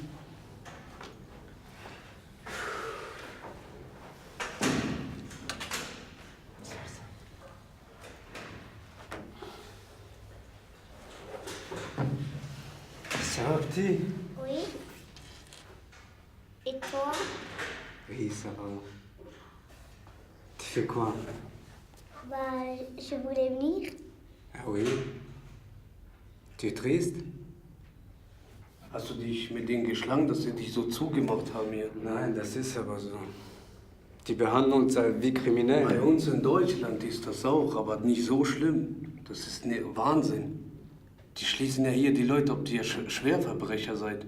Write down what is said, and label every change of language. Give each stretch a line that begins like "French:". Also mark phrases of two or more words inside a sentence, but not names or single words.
French: Ça va, petit? Oui. Et toi? Oui, ça va. Tu fais quoi? Bah, je voulais venir. Ah oui? Tu es triste?
German: Hast du dich mit denen geschlagen, dass sie dich so zugemacht haben hier? Nein, das ist aber so. Die behandeln uns wie kriminell. Bei uns in Deutschland ist das auch, aber nicht so schlimm. Das ist Wahnsinn. Die schließen ja hier die Leute, ob ihr Schwerverbrecher seid.